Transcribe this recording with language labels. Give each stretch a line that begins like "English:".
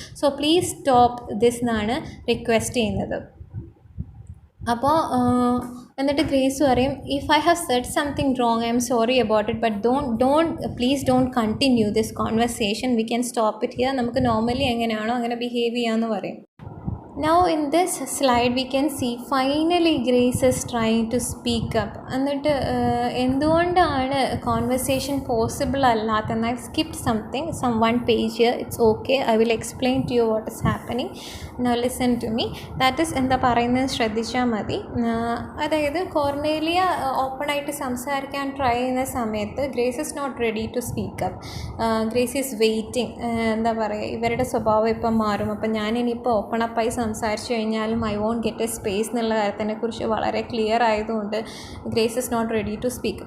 English: so please stop this
Malayalam: എന്നാണ് request ചെയ്യുന്നത്. അപ്പോൾ എന്നിട്ട് ഗ്രേസ് പറയും,
English: If I have said something wrong I'm sorry about it, but please don't continue this conversation, we can stop it here.
Malayalam: നമുക്ക് normally എങ്ങനെയാണോ അങ്ങനെ behave ചെയ്യാമെന്ന് പറയും.
English: Now in this slide we can see finally Grace is trying to speak up.
Malayalam: എന്നിട്ട് എന്തുകൊണ്ടാണ് conversation possible അല്ലാത്തതെന്ന്,
English: I skipped some one page here, it's okay, I will explain to you what is happening, now listen to me. That is
Malayalam: എന്താ പറയുന്നത് ശ്രദ്ധിച്ചാൽ മതി. അതായത് കോർണേലിയ ഓപ്പണായിട്ട് സംസാരിക്കാൻ try ചെയ്യുന്ന സമയത്ത് grace
English: Is not ready to speak up.
Malayalam: Grace
English: is waiting,
Malayalam: എന്താ പറയുക, ഇവരുടെ സ്വഭാവം ഇപ്പം മാറും, അപ്പം ഞാനിനിയിപ്പോൾ ഓപ്പൺ അപ്പായി സംസാരിച്ചു കഴിഞ്ഞാലും
English: I won't get a space
Malayalam: എന്നുള്ള കാര്യത്തിനെക്കുറിച്ച് വളരെ ക്ലിയർ ആയതുകൊണ്ട് grace
English: Is not ready to speak.